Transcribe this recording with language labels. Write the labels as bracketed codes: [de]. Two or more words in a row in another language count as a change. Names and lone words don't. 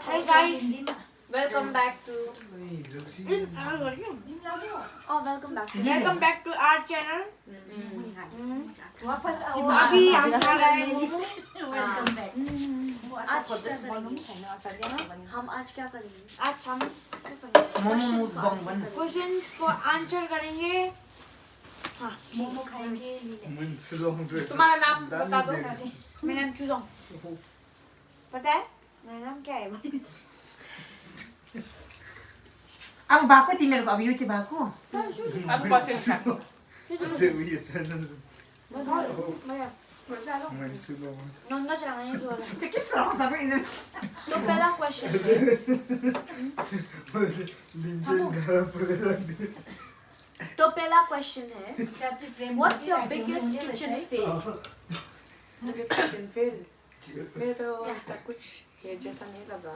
[en] guys, welcome back to our channel. [hi] वापस आओ अभी हम खा रहे हैं [en] welcome back [hi] हम आज क्या करेंगे? आज हम क्वेश्चंस को आंसर करेंगे। हाँ, मोमो खाएंगे तुम्हारा नाम बता दो। मेरा नाम चुजोंग। पता है मेरा नाम क्या है? [ne] अब भएको तिमीहरूको अब यो चाहिँ भएको अब कति नंगा चलाने जो चाहिँ के सराउँछ को यिनीहरू [hi] तो पहला क्वेश्चन तो पहला क्वेश्चन है [en] what's your biggest kitchen fail? kitchen fail [hi] मेरे तो कुछ ये जैसा नहीं लगा